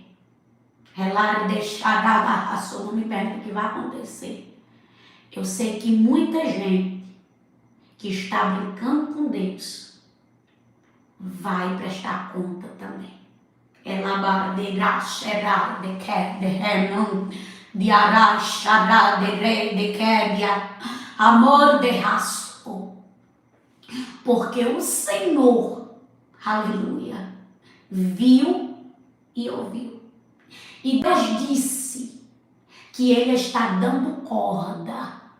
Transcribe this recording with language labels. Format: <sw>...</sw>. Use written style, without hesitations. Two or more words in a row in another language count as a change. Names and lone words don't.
<pt>Relar deixar a raça, não me pergunte o que vai acontecer. Eu sei que muita gente que está brincando com Deus vai prestar conta também. Ela de graça, de quer, de renom, de araxa, de rei, de quebra, amor de raço. Porque o Senhor, aleluia, viu e ouviu. E Deus disse que Ele está dando corda.</pt>